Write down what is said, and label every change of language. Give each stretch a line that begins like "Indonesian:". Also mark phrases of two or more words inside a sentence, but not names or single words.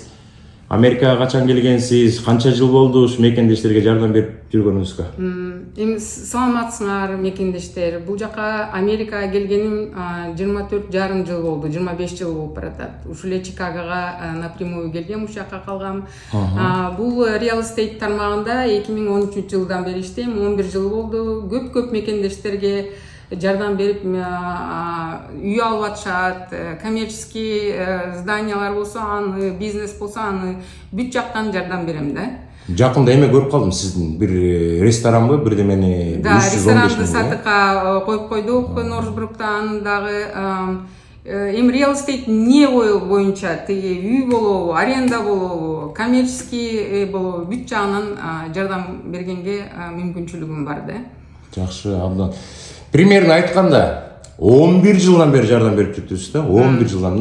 Kyrgyz: Америкага качан келгенсиз, канча жыл болду ушу мекендештерге жардам берип жүргөнүңүзгө? Эми саламатсыңар мекендештер. Бул жака Америкага келгеним 24,5 жыл болду, 25 жыл болуп баратат. Ушул эле Чикагога напрямую келгем, ушул жака калгам. Бул
English: real estate
Kyrgyz: тармагында 2013 жылдан бери иштейм, 11 жыл болду. Көп мекендештерге жардам берип үй алып атышат, коммерческий зданиялар болсо, аны бизнес болсо, аны бүт жактан жардам берем да. Жакында эме көрүп калдым, сиздин бир ресторанбы, бирдемени 315 миң. Ресторанды сатыкка коюп койдук Норсбрукта, аны дагы эми
English: real estate
Kyrgyz: эмне боюнча тиги үй болобу, аренда болобу, коммерческий болобу, бүт жагынан жардам бергенге мүмкүнчүлүгүм бар да. Жакшы, абдан. Примерно айтканда 11 жылдан бери жардам берип жүрүпсүз да, 11 жылдан.